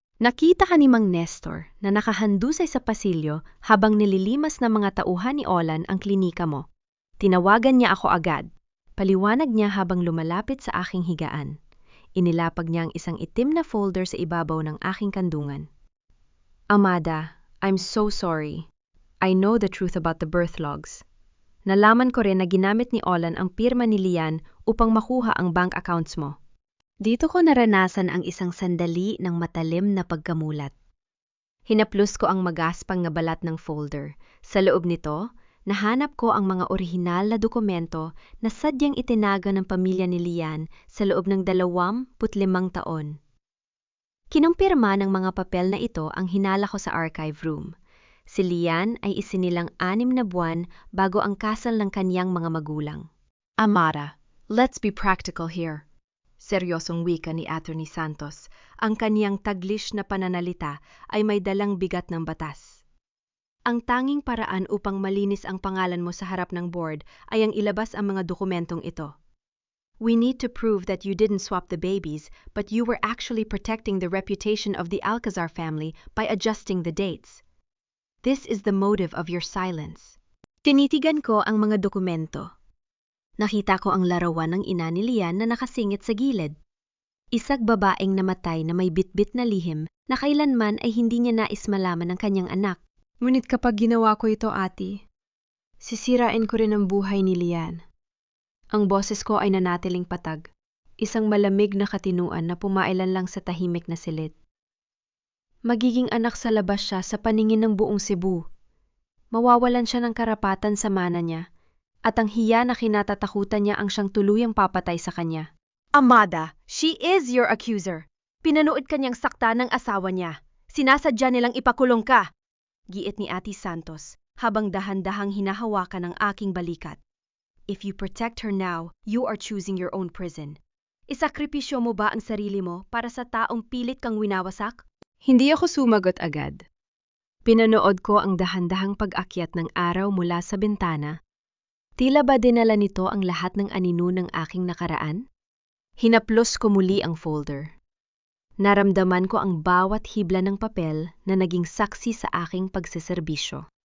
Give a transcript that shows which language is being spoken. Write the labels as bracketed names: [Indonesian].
[Filipino] Nakita ka ni Mang Nestor na nakahandusay sa pasilyo habang nililimas ng mga tauhan ni Olan ang klinika mo. Tinawagan niya ako agad. Paliwanag niya habang lumalapit sa aking higaan. Inilapag niya ang isang itim na folder sa ibabaw ng aking kandungan. [English] Amada, I'm so sorry. I know the truth about the birth logs. [Filipino] Nalaman ko rin na ginamit ni Olan ang pirma ni Lian upang makuha ang bank accounts mo. Dito ko naranasan ang isang sandali ng matalim na pagkamulat. Hinaplos ko ang magaspang na balat ng folder. Sa loob nito, nahanap ko ang mga orihinal na dokumento na sadyang itinago ng pamilya ni Lian sa loob ng 25 taon. Kinumpirma ng mga papel na ito ang hinala ko sa archive room. Si Lian ay isinilang 6 na buwan bago ang kasal ng kanyang mga magulang. [English] Amara, let's be practical here. [Filipino] Seryosong wika ni Attorney Santos. Ang kaniyang taglish na pananalita ay may dalang bigat ng batas. Ang tanging paraan upang malinis ang pangalan mo sa harap ng board ay ang ilabas ang mga dokumentong ito. [English] We need to prove that you didn't swap the babies, but you were actually protecting the reputation of the Alcazar family by adjusting the dates. This is the motive of your silence. [Filipino] Tinitigan ko ang mga dokumento. Nakita ko ang larawan ng ina ni Lian na nakasingit sa gilid. Isang babaeng namatay na may bitbit na lihim na kailanman ay hindi niya nais malaman ng kanyang anak. Ngunit kapag ginawa ko ito, ate, sisirain ko rin ang buhay ni Lian. Ang boses ko ay nanatiling patag, isang malamig na katinuan na pumailan lang sa tahimik na silid. Magiging anak sa labas siya sa paningin ng buong Cebu. Mawawalan siya ng karapatan sa mana niya, at ang hiya na kinatatakutan niya ang siyang tuluyang papatay sa kanya. [English] Amada, she is your accuser. [Filipino] Pinanood kanyang sakta ng asawa niya. Sinasadya nilang ipakulong ka. Giit ni Ate Santos habang dahan-dahang hinahawakan ang aking balikat. [English] If you protect her now, you are choosing your own prison. [Filipino] Isakripisyo mo ba ang sarili mo para sa taong pilit kang winawasak? Hindi ako sumagot agad. Pinanood ko ang dahan-dahang pag-akyat ng araw mula sa bintana. Tila ba dinala nito ang lahat ng anino ng aking nakaraan? Hinaplos ko muli ang folder. Naramdaman ko ang bawat hibla ng papel na naging saksi sa aking pagseserbisyo.